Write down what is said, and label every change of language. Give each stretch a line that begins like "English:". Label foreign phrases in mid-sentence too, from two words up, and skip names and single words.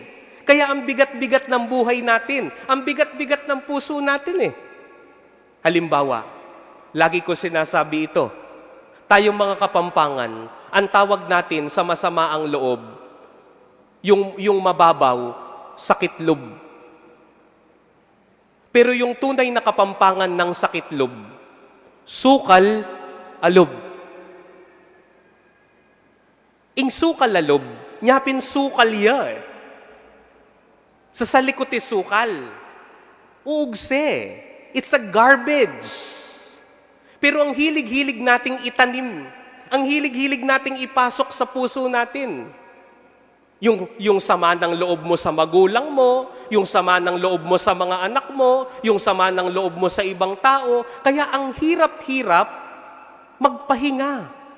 Filipino: Kaya ang bigat-bigat ng buhay natin, ang bigat-bigat ng puso natin Halimbawa, lagi ko sinasabi ito, tayong mga Kapampangan, ang tawag natin sa masama ang loob, yung mababaw, sakit-loob. Pero yung tunay na Kapampangan ng sakit-loob,
Pampanga: sukal-alob. Ing sukal-alob, nyapin sukal ya. Sa salikot sukal, uugse.
English: It's a garbage.
Filipino: Pero ang hilig-hilig nating itanim Ang hilig-hilig nating ipasok sa puso natin. Yung sama ng loob mo sa magulang mo, yung sama ng loob mo sa mga anak mo, yung sama ng loob mo sa ibang tao. Kaya ang hirap-hirap magpahinga.